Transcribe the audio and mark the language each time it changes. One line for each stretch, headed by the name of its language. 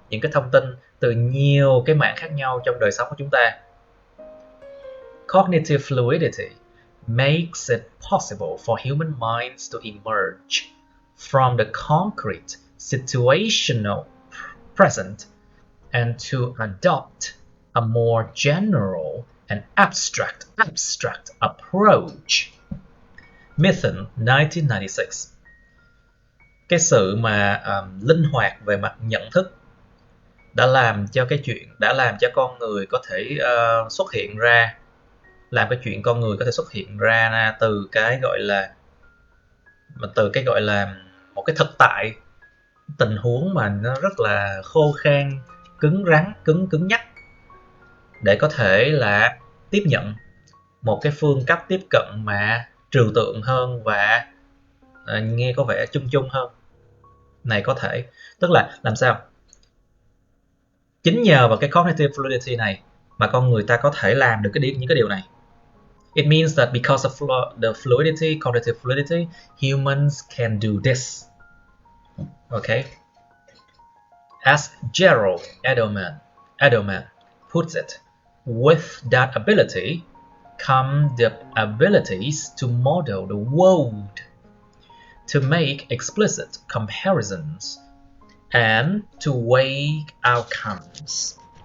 Vietnamese: những cái thông tin từ nhiều cái mảng khác nhau trong đời sống của chúng ta.
English: Cognitive fluidity makes it possible for human minds to emerge from the concrete situational present and to adopt a more general and abstract approach. Mithen, 1996.
Vietnamese: Cái sự mà linh hoạt về mặt nhận thức đã làm cho con người có thể xuất hiện ra, làm cái chuyện con người có thể xuất hiện ra từ cái gọi là một cái thực tại, tình huống mà nó rất là khô khan, cứng rắn, cứng nhắc, để có thể là tiếp nhận một cái phương cách tiếp cận mà trừu tượng hơn và nghe có vẻ chung hơn. Này có thể, tức là làm sao? Chính nhờ vào cái cognitive fluidity này mà con người ta có thể làm được những cái điều này.
English: It means that because of the fluidity, cognitive fluidity, humans can do this. Okay? As Gerald Edelman puts it, with that ability come the abilities to model the world, to make explicit comparisons, and to weigh outcomes.